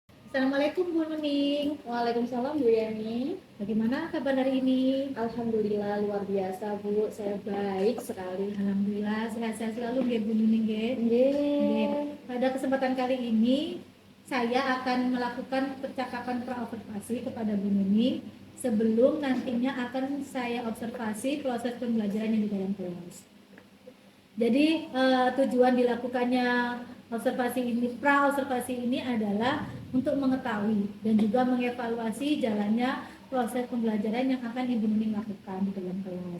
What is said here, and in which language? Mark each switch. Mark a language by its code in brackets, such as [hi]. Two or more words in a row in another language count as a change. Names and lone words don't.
[id] Assalamualaikum Bu Nuning. Waalaikumsalam Bu Yani. Bagaimana kabar hari ini? Alhamdulillah luar biasa Bu, saya baik sekali. Alhamdulillah sehat-sehat selalu nggih Bu Nuning nggih. Nggih. Nggih. Pada kesempatan kali ini saya akan melakukan percakapan pra-observasi kepada Bu Nuning sebelum nantinya akan saya observasi proses pembelajaran yang di dalam kelas. Jadi tujuan dilakukannya pra-observasi ini adalah untuk mengetahui dan juga mengevaluasi jalannya proses pembelajaran yang akan Ibu Nuning lakukan di dalam kelas.